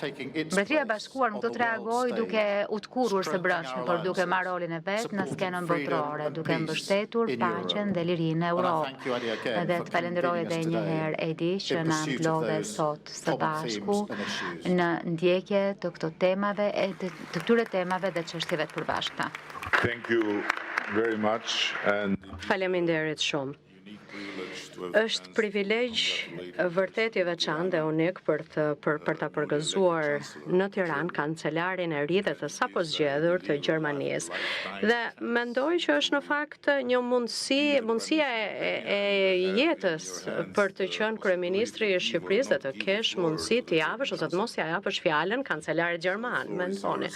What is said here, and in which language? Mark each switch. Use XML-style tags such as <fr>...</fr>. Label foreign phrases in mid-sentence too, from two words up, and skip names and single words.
<sq>Mbretëria e Bashkuar nuk do të reagojë duke utkurur së brendshme, por duke marrë rolin e vet në skenën botërore, duke mbështetur paqen dhe lirinë në Europë. Dhe të falenderoj edhe një herë Edi që na mblodhe sot së bashku në ndjekje të këto temave e të këtyre temave dhe çështjeve të përbashkëta.</sq> <en>Thank you very much and</en> <sq>Faleminderit shumë. Është privilegj vërtet i veçantë dhe unik për ta përgëzuar në Tiranë kancelarin e ri dhe të sapo zgjedhur të Gjermanisë. Dhe mendoj që është në fakt një mundësia e jetës për të qenë kryeministri i Shqipërisë dhe të kesh mundësi të japësh ose të mos ja japësh fjalën kancelarit gjerman, mendoni.</sq>